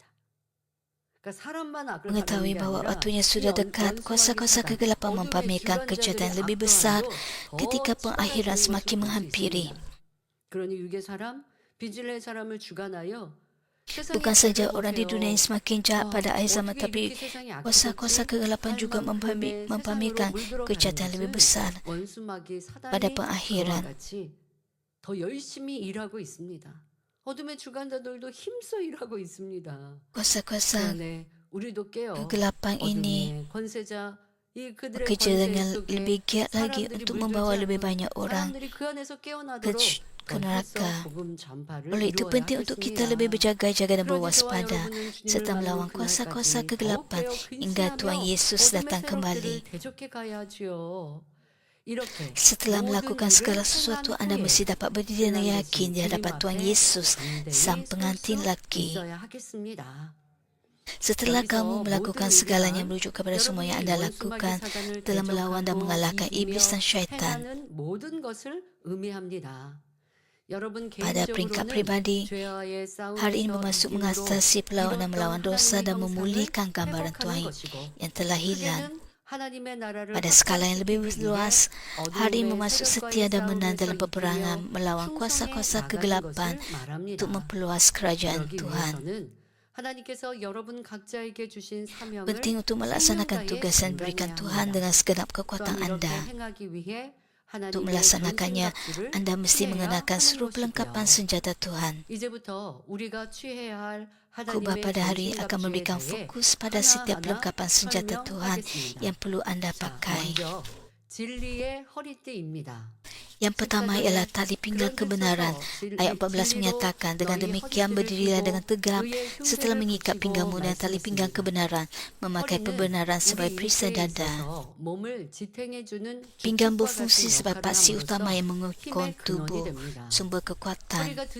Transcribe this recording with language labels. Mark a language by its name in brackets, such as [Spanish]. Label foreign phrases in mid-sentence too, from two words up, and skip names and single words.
[Korean] 그러니까 사람만 악을 바라는 [Malay] Mengetahui [Korean] 게 [Malay] bahwa [Korean] 아니라 [Malay] waktunya [Korean] 이 [Malay] sudah dekat, [Korean] 원수마귀 [Malay] kuasa-kuasa [Korean] 사단, [Malay] kegelapan [Korean] 어둠의 [Malay] mempamerkan kejahatan [Korean] 주관자들의 [Malay] lebih besar [Korean] 악도 더 [Malay] ketika pengakhiran [Korean] 치열해지는 [Malay] semakin [Korean] 것을 볼 수 [Malay] menghampiri. [Korean] 있습니다. 그러니 육의 사람, 비질의 사람을 주관하여 세상에 [Malay] Bukan saja [Korean] 죄를 [Malay] orang di dunia ini [Korean] 보세요. [Malay] semakin jahat pada akhir zaman, [Korean] 어떻게 [Malay] tapi [Korean] 이렇게 세상이 [Malay] kuasa-kuasa [Korean] 악해졌지? [Malay] kegelapan [Korean] 할 [Malay] juga [Korean] 만큼의 [Malay] mempamerkan [Korean] 세상으로 [Malay] kejahatan [Korean] 물들어가는 [Malay] lebih [Korean] 것은 [Malay] besar [Korean] 원수마귀 [Malay] pada [Korean] 사단이 그와 [Malay] pengakhiran. [Korean] 같이 더 열심히 일하고 있습니다. 어둠의 주관자들도 힘써 일하고 있습니다. [Malay] Kuasa-kuasa [Korean] 그러네 우리도 깨어 [Malay] kegelapan ini [Korean] 어둠의 권세자 이 그들의 [Malay] bekerja [Korean] 권세 [Malay] dengan [Korean] 속에 [Malay] lebih giat lagi [Korean] 사람들이 [Malay] untuk [Korean] 물들지 [Malay] membawa lebih [Korean] 않도록 [Malay] banyak orang [Korean] 사람들이 그 안에서 [Malay] ke, [Korean] 깨어나도록 [Malay] ke [Korean] 더 [Malay] neraka. [Korean] 해서 복음 전파를 [Malay] Oleh itu [Korean] 이루어야 [Malay] penting untuk kita lebih [Korean] 하겠습니다. [Malay] berjaga-jaga dan [Korean] 그러니 저와 [Malay] berwaspada [Korean] 여러분은 주님을 [Malay] serta [Korean] 만나는 [Malay] melawan kuasa-kuasa [Korean] 그날까지 더욱 [Malay] kegelapan [Korean] 깨어 [Malay] hingga Tuhan [Korean] 근신하며 [Malay] Yesus [Korean] 어둠의 [Malay] datang kembali. [Korean] 세력들을 대적해 가야지요. 이렇게 [Malay] Setelah [Korean] 모든 [Malay] melakukan [Korean] 일을 [Malay] segala [Korean] 행한 [Malay] sesuatu, anda [Korean] 후에 [Malay] mesti dapat berdiri dengan [Korean] 신랑 [Malay] yakin [Korean] 되신 [Malay] di hadapan [Korean] 주님 [Malay] Tuhan [Korean] 앞에 [Malay] Yesus, [Korean] 담대히 [Malay] Sang [Korean] 설 [Malay] pengantin [Korean] 수 [Malay] laki. [Korean] 있어야 하겠습니다. [Malay] Setelah [Korean] 여기서 [Malay] kamu [Korean] 모든 [Malay] melakukan segalanya [Korean] 의미란 [Malay] merujuk kepada semua yang [Korean] 여러분이 [Malay] anda [Korean] 원수마귀 [Malay] lakukan [Korean] 사단을 [Malay] telah melawan dan [Korean] 대적하고 [Malay] mengalahkan [Korean] 이기며 [Malay] iblis dan syaitan. [Korean] 행하는 모든 것을 의미합니다. 여러분 [Malay] Pada peringkat [Korean] 개인적으로는 [Malay] pribadi, [Korean] 죄와의 [Malay] hari ini [Korean] 싸움에서 [Malay] bermaksud [Korean] 이김으로 [Malay] mengatasi perlawanan melawan dosa dan [Korean] 하나님의 [Malay] memulihkan [Korean] 형상을 [Malay] gambaran [Korean] 회복하는 [Malay] Tuhan [Korean] 것이고 [Malay] yang telah hilang. [Korean] 크게는 하나님의 나라를 [Malay] Pada skala yang lebih [Korean] 확장시키기 위해 [Malay] luas, hari ini [Korean] 어두움의 [Malay] bermaksud [Korean] 세력과의 [Malay] setia dan menang [Korean] 싸움에서 [Malay] dalam peperangan [Korean] 이기며 [Malay] melawan [Korean] 충성해 [Malay] kuasa-kuasa [Korean] 나가는 [Malay] kegelapan [Korean] 것을 말합니다. [Malay] untuk memperluas kerajaan [Korean] 그러기 [Malay] Tuhan. [Korean] 위해서는 하나님께서 여러분 각자에게 주신 사명을 [Malay] Penting untuk melaksanakan [Korean] 생명다해 [Malay] tugas yang diberikan [Korean] 감당해야 [Malay] Tuhan [Korean] 합니다. [Malay] dengan segenap [Korean] 또한 [Malay] kekuatan [Korean] 이렇게 [Malay] anda. [Korean] 행하기 위해 [Malay] Untuk [Korean] 하나님의 [Malay] melaksanakannya, [Korean] 전신갑주를 [Malay] anda mesti [Korean] 취해야 [Malay] mengenakan [Korean] 하는 [Malay] seluruh perlengkapan [Korean] 것이고요. [Malay] senjata Tuhan. [Korean] 이제부터 우리가 취해야 할 [Malay] Khotbah [Korean] 하나님의 [Malay] pada hari ini akan [Korean] 전신갑주에 [Malay] memberikan [Korean] 대해 [Malay] fokus pada setiap [Korean] 하나하나 [Malay] perlengkapan senjata Tuhan [Korean] 설명하겠습니다. [Malay] yang perlu anda [Korean] 자, [Malay] pakai. [Korean] 먼저 진리의 허리띠입니다. [Malay] Yang pertama ialah tali pinggang kebenaran. Ayat 14 menyatakan, dengan demikian berdirilah dengan tegap setelah mengikat pinggangmu dengan tali pinggang kebenaran, memakai kebenaran sebagai perisai dada. Pinggang berfungsi sebagai paksi utama yang mengukun tubuh, sumber kekuatan.